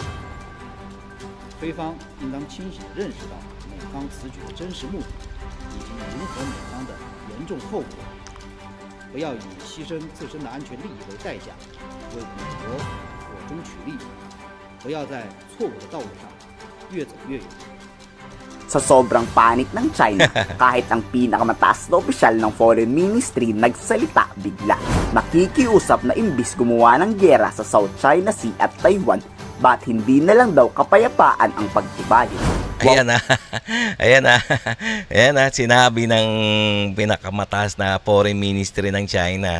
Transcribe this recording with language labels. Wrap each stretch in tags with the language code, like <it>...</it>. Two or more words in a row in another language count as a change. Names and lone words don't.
<zh>菲方应当清醒地认识到美方此举的真实目的以及迎合美方的严重后果，不要以牺牲自身的安全利益为代价为美国火中取栗，不要在错误的道路上越走越远。</zh> <tl>Sa sobrang panik ng China, kahit ang pinakamataas na opisyal ng</tl> <en>Foreign Ministry</en> <tl>nagsalita bigla. Nakikiusap na imbis gumawa ng giyera sa South China Sea at Taiwan, ba't hindi na lang daw kapayapaan ang pagtibay? Ayan Ayan sinabi ng pinakamataas na</tl> <en>Foreign Ministry</en> <tl>ng China.</tl>